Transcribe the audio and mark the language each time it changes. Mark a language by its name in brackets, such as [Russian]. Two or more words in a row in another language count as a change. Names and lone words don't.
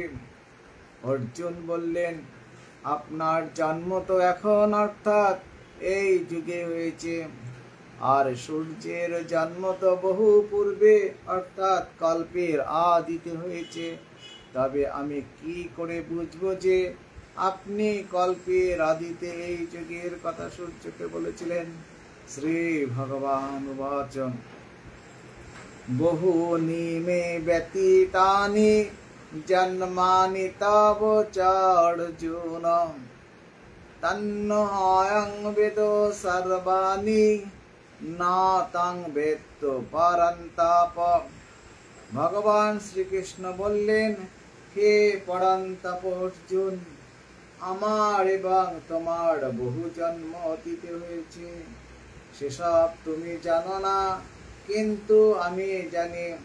[Bangla] অর্জুন বললেন, আপনার জন্ম তো এখন অর্থাৎ এই যুগে হয়েছে, আর সূর্যের জন্ম তো বহু পূর্বে অর্থাৎ কল্পের আদিতে হয়েছে। তবে আমি কি করে বুঝবো যে আপনি কল্পের আদিতে এই যুগের কথা সূর্যকে বলেছিলেন? [Sanskrit] শ্রী ভগবান উবাচ বহুনি ব্যতীতানি জন্মানি তব চ অর্জুন তন্নহং বেদো সর্বাণি না তং বেত্ত পরন্তাপ। [Bangla] ভগবান শ্রীকৃষ্ণ বললেন, হে পরন্তাপ অর্জুন, আমার এবং তোমার বহু জন্ম অতীতে হয়েছে, সেসব তুমি জানো না, কিন্তু আমি জানি।